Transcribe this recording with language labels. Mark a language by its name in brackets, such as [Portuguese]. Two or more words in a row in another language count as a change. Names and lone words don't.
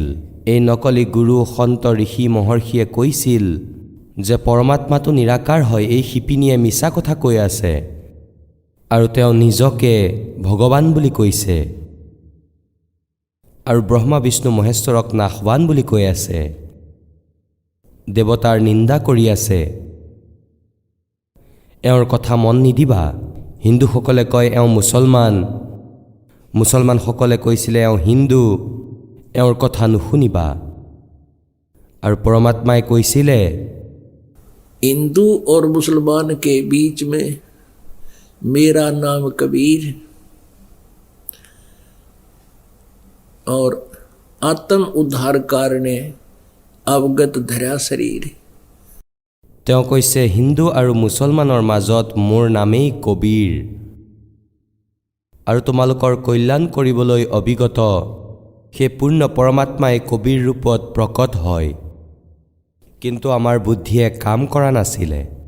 [Assamese] এই নকলি গুৰু, সন্ত, ঋষি, মহৰ্ষিয়ে কৈছিল যে পৰমাত্মাটো নিৰাকাৰ হয়, এই শিপিনীয়ে মিছা কথা কৈ আছে আৰু তেওঁ নিজকে ভগৱান বুলি কৈছে, আৰু ব্ৰহ্মা বিষ্ণু মহেশ্বৰক নাশৱান বুলি কৈ আছে, দেৱতাৰ নিন্দা কৰি আছে। এওঁৰ কথা মন নিদিবা। হিন্দুসকলে কয় এওঁ মুছলমান, মুছলমানসকলে কৈছিলে এওঁ হিন্দু, এওঁৰ কথা নুশুনিবা। আৰু পৰমাত্মাই কৈছিলে, [Hindi] हिंदू और मुसलमान के बीच में मेरा नाम कबीर और आत्म उद्धारकार ने अवगत धरा शरीर। [Assamese] তেওঁ কৈছে হিন্দু আৰু মুছলমানৰ মাজত মোৰ নামেই কবীৰ, আৰু তোমালোকৰ কল্যাণ কৰিবলৈ অবিগত সেই পূৰ্ণ পৰমাত্মাই কবীৰ ৰূপত প্ৰকট হয়, কিন্তু আমাৰ বুদ্ধিয়ে কাম কৰা নাছিলে।